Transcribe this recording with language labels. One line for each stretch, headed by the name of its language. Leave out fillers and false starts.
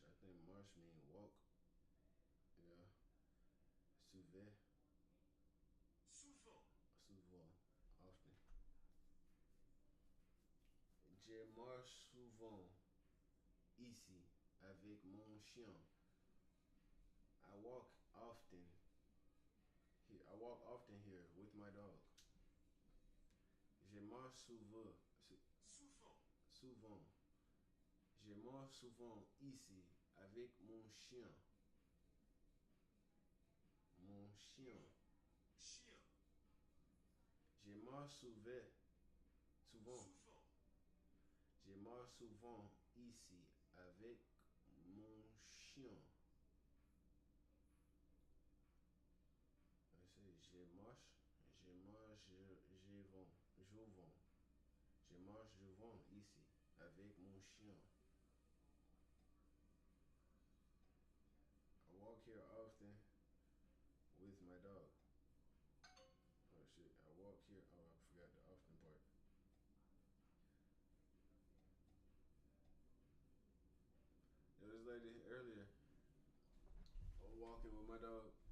English: I think march mean walk. Yeah. Souvent.
French: Souvent. Souvent. Often. Je marche souvent ici avec mon chien.
English: I walk often here. I walk often here with my dog.
French: Je marche souvent. Souvent. Souvent. Je marche souvent ici avec mon chien. Mon chien. Chien. Je marche souvent. Souvent. Souvent. Je marche souvent ici avec mon chien.
English: I say
French: je marche. Je marche. Je vais. Je vais. Je marche souvent ici avec mon chien.
English: I walk here often with my dog. Oh shit, I walk here. Oh, I forgot the often part. Yo, this lady earlier, I was walking with my dog.